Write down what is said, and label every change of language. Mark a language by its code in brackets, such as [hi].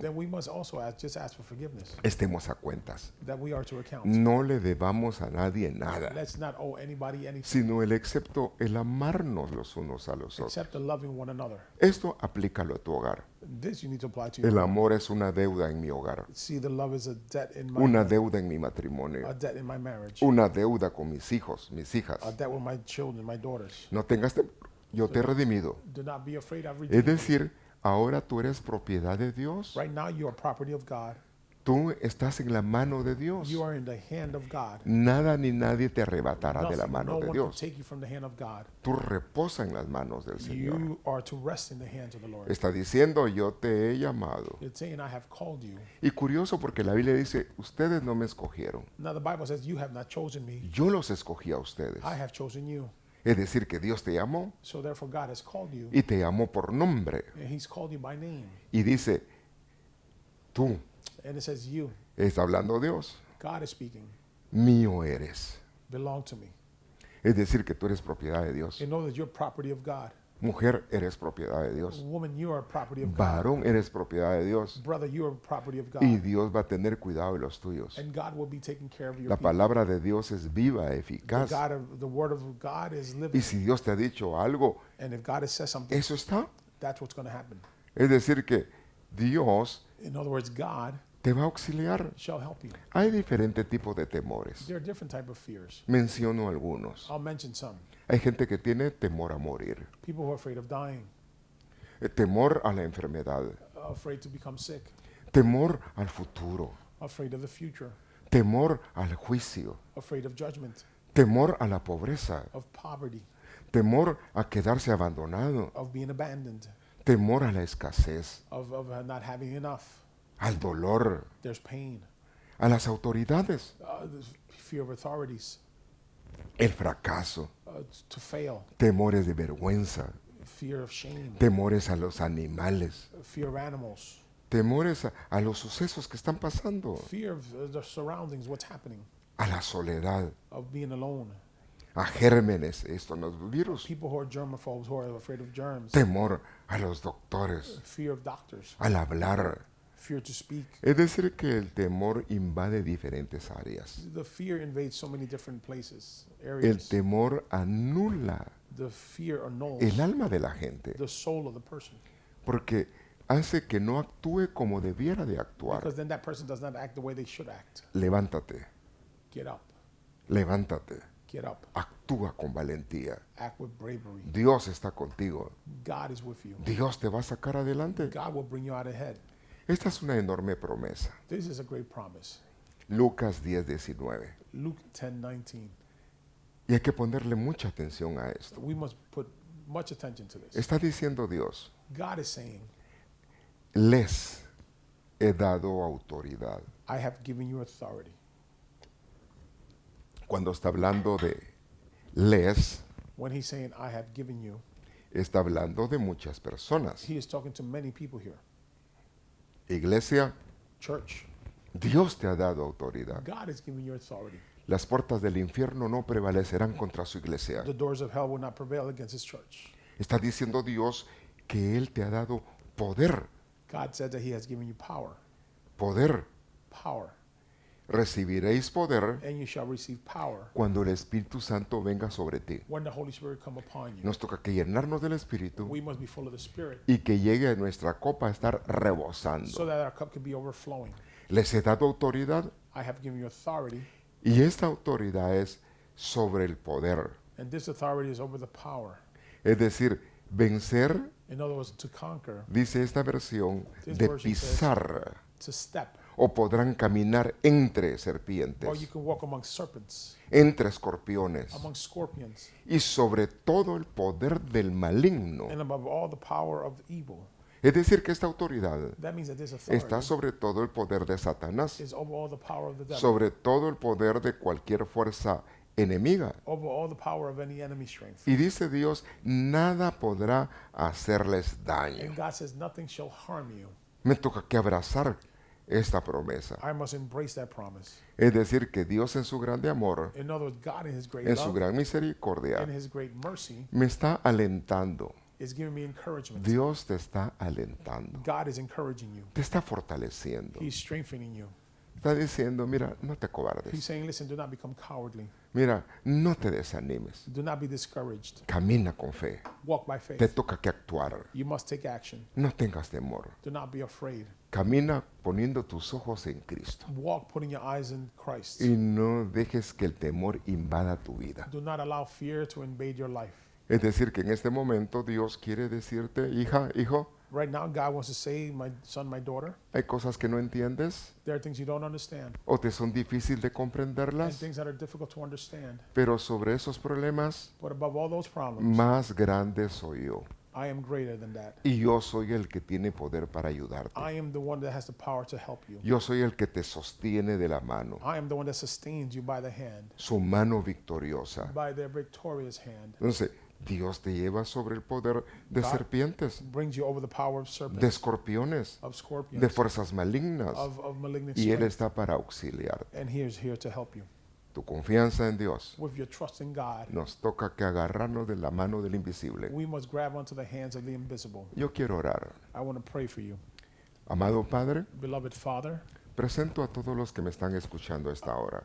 [en] then we must also just ask for forgiveness, [es] Estemos a cuentas. [en] that we are to account. [es] No le debamos a nadie nada, [en] Let's not owe anybody anything [es] sino el excepto el amarnos los unos a los otros. [en] except the loving one another. [es] Esto aplícalo a tu hogar. [en] This you need to apply to your [es] El [en] life. [es] amor es una deuda en mi hogar, [en] See, the love is a debt in my [es] una deuda en mi matrimonio, [en] a debt in my marriage, [es] una deuda con mis hijos, mis hijas. [en] a debt with my children, my daughters. [es] No tengas temor, yo te he redimido. [en] Do not be afraid. I've [es] Es [en] redeemed you. [es] decir, ahora tú eres propiedad de Dios. [en] Right now, you are property of God. [es] Tú estás en la mano de Dios. [en] You are in the hand of God. [es] Nada ni nadie te arrebatará de la [en] Nothing, [es] mano [en] no [es] de [en] one can [es] Dios. [en] take you from the hand of God. [es] Tú reposa en las manos del Señor. [en] You are to rest in the hands of the Lord. [es] Está diciendo, yo te he llamado. [en] It's saying, I have called you. [es] Y curioso porque la Biblia dice, ustedes no me escogieron. [en] Now the Bible says, you have not chosen me. [es] Yo los escogí a ustedes. [en] I have chosen you. [es] Es decir, que Dios te llamó [en] So therefore, God has called you. [es] y te llamó por nombre. [en] And he's called you by name. [es] Y dice, tú, [en] And it says, you. [es] está hablando Dios, [en] God is speaking. [es] mío eres. [en] Belong to me. [es] Es decir, que tú eres propiedad de Dios. [en] And know that you're property of God. [es] Mujer, eres propiedad de Dios. [en] Woman, you are property of God. [es] Varón, eres propiedad de Dios. [en] Brother, you are property of God. [es] Y Dios va a tener cuidado de los tuyos. [en] And God will be taking care of your [es] La [en] people. [es] palabra de Dios es viva, eficaz. [en] The word of God is [es] Y [en] living. [es] si Dios te ha dicho algo, [en] And if God has said something, [es] eso está. [en] that's what's going to happen. [es] Es decir, que Dios [en] In other words, God [es] te va a auxiliar. [en] shall help you. [es] Hay diferentes tipos de temores. [en] There are different type of fears. [es] Menciono algunos. [en] I'll mention some. [es] Hay gente que tiene temor a morir, [en] People who are afraid of dying, [es] temor a la enfermedad, [en] afraid to become sick, [es] temor al futuro, [en] afraid of the future, [es] temor al juicio, [en] afraid of judgment, [es] temor a la pobreza, [en] of poverty, [es] temor a quedarse abandonado, [en] of being abandoned, [es] temor a la escasez, [en] of not having enough. [es] al dolor, [en] There's pain, [es] a las autoridades, [en] there's fear of authorities, [es] el fracaso, [en] to fail, [es] temores de vergüenza, [en] fear of shame, [es] temores a los animales, [en] fear of animals, [es] temores a los sucesos que están pasando, [en] fear of the surroundings, what's happening, [es] a la soledad, [en] of being alone. [es] a gérmenes, esto no es virus, [en] People who are germaphobes, who are afraid of germs, [es] temor a los doctores, [en] fear of doctors, [es] al hablar, [en] fear to speak. [es] Es decir, que el temor invade diferentes áreas. [en] The fear invades so many different places, [es] El [en] areas. [es] temor anula [en] The fear annuls [es] el alma de la gente [en] the soul of the person, [es] porque hace que no actúe como debiera de actuar. [en] because then that person does not act the way they should act. [es] Levántate, [en] Get up, [es] levántate, [en] get up, [es] actúa con valentía. [en] act with bravery. [es] Dios está contigo. [en] God is with you. [es] Dios te va a sacar adelante. [en] God will bring you out ahead. [es] Esta es una enorme promesa. [en] This is a great promise. [es] Lucas 10:19. [en] Luke 10:19. [es] Y hay que ponerle mucha atención a esto. [en] We must put much attention to this. [es] Está diciendo Dios, [en] God is saying, [es] les he dado autoridad. [en] I have given you authority. [es] Cuando está hablando de les, [en] When he's saying, I have given you, [es] está hablando de muchas personas. [en] he is talking to many people here. [es] Iglesia, [en] Church, [es] Dios te ha dado autoridad. [en] God has given you authority. [es] Las puertas del infierno no prevalecerán contra su iglesia. [en] The doors of hell will not prevail against his church. [es] Está diciendo Dios que Él te ha dado poder. [en] God said that he has given you power. [es] Poder. [en] Power. [es] Recibiréis poder [en] And you shall receive power [es] cuando el Espíritu Santo venga sobre ti. [en] when the Holy Spirit come upon you. [es] Nos toca que llenarnos del Espíritu [en] We must be full of the Spirit [es] y que llegue a nuestra copa a estar rebosando. [en] so that our cup can be overflowing. [es] Les he dado autoridad [en] I have given you authority, [es] y esta autoridad es sobre el poder. [en] and this authority is over the power. [es] Es decir, vencer, [en] In other words, to conquer, [es] dice esta versión, [en] This [es] de [en] version says- [es] pisar. [en] to step, [es] O podrán caminar entre [en] or you [es] serpientes, [en] can walk among serpents, [es] entre escorpiones [en] among scorpions, [es] y sobre todo el poder del maligno. [en] and above all the power of the evil. [es] Es decir, que esta autoridad [en] That means that this [es] está [en] authority [es] sobre todo el poder de Satanás, [en] is over all the power of the devil, [es] sobre todo el poder de cualquier fuerza enemiga. [en] over all the power of any enemy strength. [es] Y dice Dios, nada podrá hacerles daño. [en] And God says, nothing shall harm you. [es] Me toca que abrazar esta promesa. [en] I must embrace that promise. [es] Es decir, que Dios en su grande amor, [en] In other words, God in his great [es] en su [en] love [es] gran misericordia, [en] and his great mercy [es] me está alentando. [en] is giving me encouragement. [es] Dios te está alentando. [en] God is encouraging you. [es] Te está fortaleciendo. [en] He's strengthening you. [es] Está diciendo, mira, no te [en] He's [es] cobardes. [en] saying, listen, do not become cowardly. [es] Mira, no te desanimes. [en] Do not be discouraged. [es] Camina con fe. [en] Walk by [es] Te [en] faith. [es] toca que actuar. [en] You must take action. [es] No tengas temor. [en] Do not be afraid. [es] Camina poniendo tus ojos en Cristo. [en] Walk putting your eyes in Christ. [es] Y no dejes que el temor invada tu vida. [en] Do not allow fear to invade your life. [es] Es decir, que en este momento Dios quiere decirte, hija, hijo, [en] Right now, God wants to say, my son, my daughter, [es] hay cosas que no entiendes [en] there are things you don't understand [es] o te son difíciles de [en] and [es] comprenderlas, [en] things that are difficult to understand. [es] pero sobre esos problemas, [en] But above all those problems, [es] más grande soy yo. [en] I am greater than that. [es] Y yo soy el que tiene poder para ayudarte. [en] I am the one that has the power to help you. [es] Yo soy el que te sostiene de la mano, [en] I am the one that sustains you by the hand, [es] su mano victoriosa. [en] by their victorious hand. [es] Entonces, Dios te lleva sobre el poder de [en] God [es] serpientes, [en] brings you over the power of [es] de [en] serpents, [es] escorpiones, [en] of scorpions, [es] de fuerzas malignas. [en] of malignant [es] Y Él [en] strength. [es] está para auxiliarte. [en] And he is here to help you. [es] Tu confianza en Dios. [en] With your trust in God, [es] Nos toca que agarrarnos de la mano del invisible. [en] we must grab onto the hands of the invisible. [es] Yo quiero orar. [en] I want to pray for you. [es] Amado Padre, [en] Beloved Father, [es] presento a todos los que me están escuchando a esta hora.